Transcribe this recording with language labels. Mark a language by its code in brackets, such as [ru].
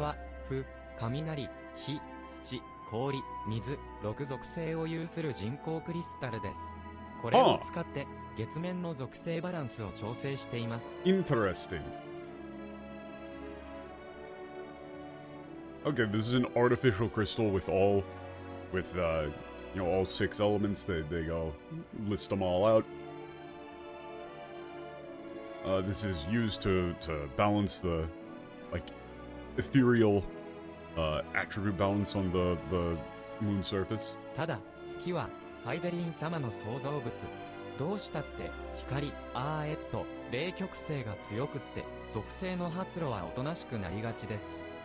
[ja] は、雷、火、土、氷、水、6属性を有する人工クリスタルです。これを使って、月面の属性バランスを調整しています。 [en] Interesting. Okay, this is an artificial crystal with all 6 elements. They go list them all out. This is used to balance the ethereal attribute balance on the moon surface. [ja] ただ、月はハイデリン様の創造物。どうしたって光、冷極性が強くって属性の発露はおとなしくなりがちです。